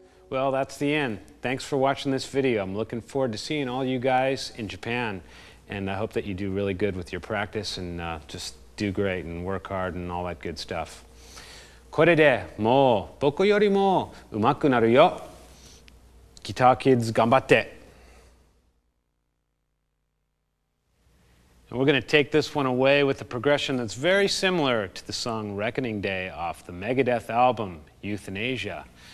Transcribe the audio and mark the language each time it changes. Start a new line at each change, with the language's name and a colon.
English: Well, that's the end. Thanks for watching this video. I'm looking forward to seeing all you guys in Japan, and I hope that you do really good with your practice and just do great and work hard and all that good stuff.
Japanese: これでもう僕よりも上手くなるよ。
English: Guitar kids
Japanese: 頑張って。
English: And we're going to take this one away with a progression that's very similar to the song Reckoning Day off the Megadeth album Euthanasia.